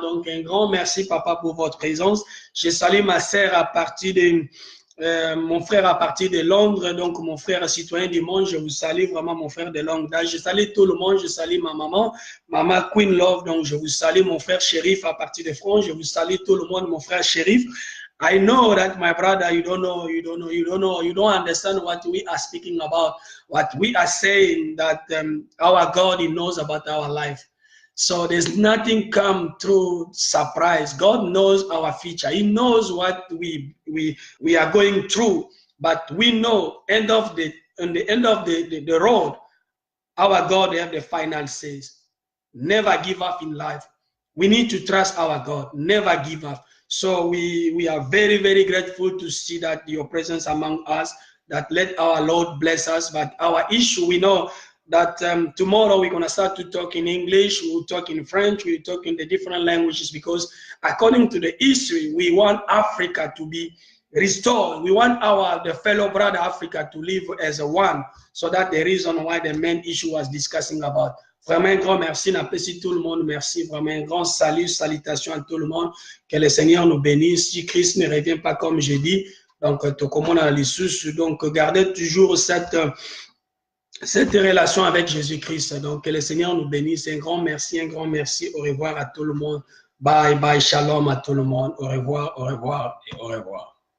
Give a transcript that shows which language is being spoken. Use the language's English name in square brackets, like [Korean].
[French] Donc, un grand merci, Papa, pour votre présence. Je salue ma sœur à partir de, mon frère à partir de Londres, donc mon frère citoyen du monde, je vous salue vraiment, mon frère de longue date. Je salue tout le monde, je salue ma maman, maman Queen Love, donc je vous salue mon frère Shérif à partir de France, je vous salue tout le monde, mon frère Shérif. [English] I know that my brother, you don't understand what we are speaking about, what we are saying, that our God, He knows about our life. So there's nothing come through surprise. God knows our future. He knows what we are going through. But we know on the end of the road, our God have the final says. Never give up in life. We need to trust our God. Never give up. So we are very, very grateful to see that your presence among us, that let our Lord bless us. But our issue, we know that tomorrow we're going to start to talk in English, we'll talk in French, we'll talk in the different languages, because according to the history, we want Africa to be restored. We want the fellow brother Africa to live as a one. So that's the reason why the main issue was discussing about. [French] Vraiment un grand merci, n'apprécie tout le monde, merci, vraiment un grand salut, salutation à tout le monde, que le Seigneur nous bénisse, si Christ ne revient pas comme je dis, donc tout comme on a les sous, donc gardez toujours cette relation avec Jésus-Christ. Donc, que le Seigneur nous bénisse. Un grand merci, au revoir à tout le monde. Bye, bye, shalom à tout le monde. Au revoir et au revoir.